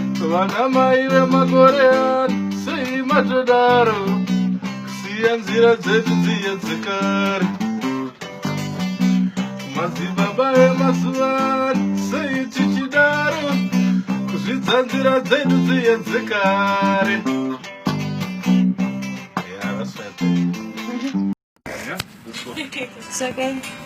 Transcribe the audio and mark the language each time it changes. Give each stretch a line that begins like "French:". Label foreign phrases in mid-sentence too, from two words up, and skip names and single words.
Shona: Vana mai vemakore ano, sei matodaro, kusiya nzira dzedu dziya dzekare. Madzibaba emazuva ano, sei tichidaro, kuzvidza nzira dzedu dziya dzekare.
English: Yeah, that's right. Yeah, that's cool. It's okay.